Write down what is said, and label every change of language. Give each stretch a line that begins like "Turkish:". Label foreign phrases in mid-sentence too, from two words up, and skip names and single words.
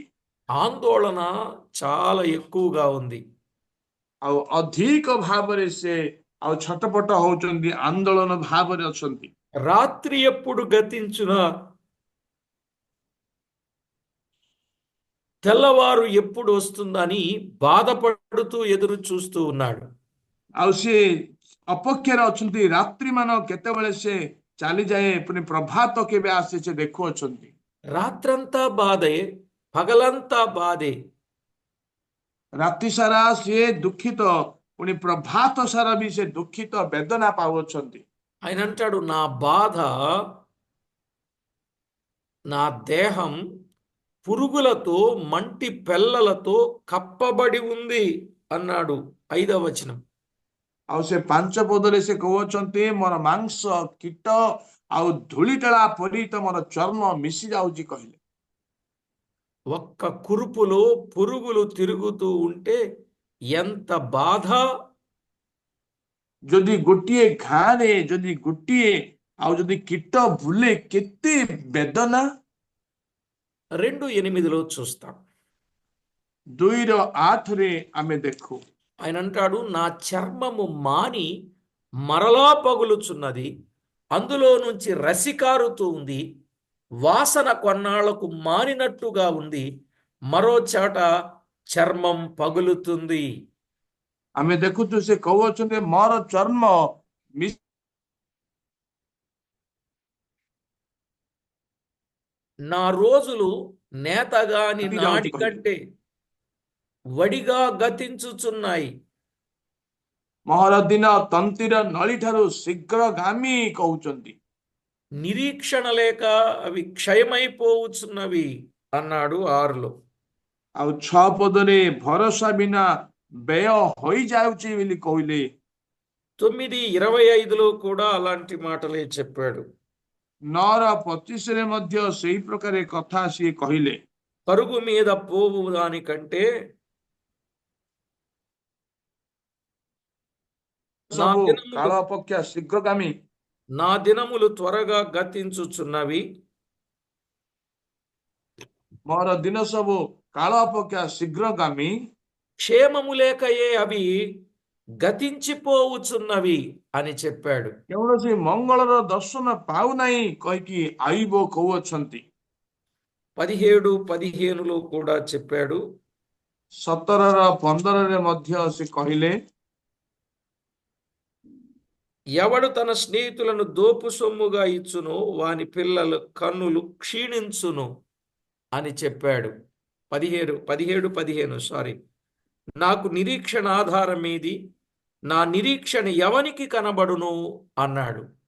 Telugu: ఆందోళన చాలా ఎక్కువగా ఉంది.
Odia: ଆଉ ଅଧିକ ଭାବରେ ସେ ଆଉ ଛଟପଟ ହଉଛନ୍ତି, ଆନ୍ଦୋଳନ ଭାବରେ ଅଛନ୍ତି।
Telugu: రాత్రి ఎప్పుడు గతించునా, తెల్లవారు ఎప్పుడు వస్తుందని బాధపడుతూ ఎదురు చూస్తూ ఉన్నాడు.
Odia: ଆଉ ସେ ଅପେକ୍ଷାରେ ଅଛନ୍ତି, ରାତ୍ରି ମାନ କେତେବେଳେ ସେ ଚାଲିଯାଏ, ପୁଣି ପ୍ରଭାତ କେବେ ଆସେ ସେ ଦେଖୁଅଛନ୍ତି।
Telugu: రాత్రంతా బాధే, పగలంతా బాధే.
Odia: ରାତି ସାରା ସିଏ ଦୁଃଖିତ, ପୁଣି ପ୍ରଭାତ ସାରା ବି ସେ ଦୁଃଖିତ ବେଦନା ପାଉଅଛନ୍ତି।
Telugu: ఆయన అంటాడు, నా బాధ, నా దేహం పురుగులతో మంటి పెల్లలతో కప్పబడి ఉంది అన్నాడు 5వ వచనం.
Odia: ଆଉ ସେ 5 ପଦରେ ସେ କହୁଅଛନ୍ତି, ମୋର ମାଂସ କୀଟ ଆଉ ଧୂଳିଟଳା ପରି ତମର ଚର୍ମ ମିଶି ଯାଉଛି କହିଲେ।
Telugu: ఒక్క కురుపులో పురుగులు తిరుగుతూ ఉంటే ఎంత బాధ.
Odia: ଯଦି ଗୋଟିଏ ଘାରେ ଯଦି ଗୋଟିଏ ଆଉ ଯଦି କୀଟ ବୁଲେ କେତେ ବେଦନା।
Telugu: 2:8 చూస్తాం.
Odia: 2:8 ଆମେ ଦେଖୁ,
Telugu: ఆయన అంటాడు, నా చర్మము మాని మరలా పగులుచున్నది, అందులో నుంచి రసి కారుతూ ఉంది, వాసన కొన్నాళ్లకు మానినట్టుగా ఉంది, మరో చోట చర్మం పగులుతుంది.
Odia: ଆମେ ଦେଖୁଛୁ ସେ କହୁଅଛନ୍ତି ମୋର ଚର୍ମ
Telugu: నా రోజులు నేతగాని
Odia: ମିଶି
Telugu: నాడి
Odia: ଯାଉଛି କହିଲେ।
Telugu: కంటే వడిగా గతించుచున్నాయి.
Odia: ମୋର ଦିନ ତନ୍ତୀର ନଳି ଠାରୁ ଶୀଘ୍ରଗାମୀ କହୁଛନ୍ତି।
Telugu: నిరీక్షణ లేక అవి క్షయమైపోవచ్చున్నవి అన్నాడు 6లో.
Odia: ଆଉ 6 ପଦରେ ଭରସା ବିନା ବ୍ୟୟ ହୋଇଯାଉଛି ବୋଲି କହିଲେ।
Telugu: 9:25లో కూడా అలాంటి మాటలే చెప్పాడు.
Odia: 9:25ରେ ମଧ୍ୟ ସେହି ପ୍ରକାର କଥା ସିଏ କହିଲେ।
Telugu: పరుగు మీద పోవు దానికంటే నా
Odia: ସବୁ
Telugu: దినములు
Odia: କାଳ ଅପେକ୍ଷା ଶୀଘ୍ରଗାମୀ,
Telugu: నా దినములు త్వరగా గతించుచున్నవి,
Odia: ମୋର ଦିନ ସବୁ କାଳ ଅପେକ୍ଷା ଶୀଘ୍ରଗାମୀ,
Telugu: క్షేమము లేకయే అవి గతించిపోవుచున్నవి అని చెప్పాడు.
Odia: କୌଣସି ମଙ୍ଗଳର ଦର୍ଶନ ପାଉନାହିଁ କହିକି ଆୟୁବ କହୁଅଛନ୍ତି।
Telugu: 17:15లో కూడా చెప్పాడు.
Odia: 17:15ରେ ମଧ୍ୟ ସେ କହିଲେ,
Telugu: ఎవడు తన స్నేహితులను దోపు సొమ్ముగా ఇచ్చును వాని పిల్లల కన్నులు క్షీణించును అని చెప్పాడు. 17:15 సారీ. నాకు నిరీక్షణ ఆధారం ఏది, నా నిరీక్షణ ఎవనికి కనబడును అన్నాడు.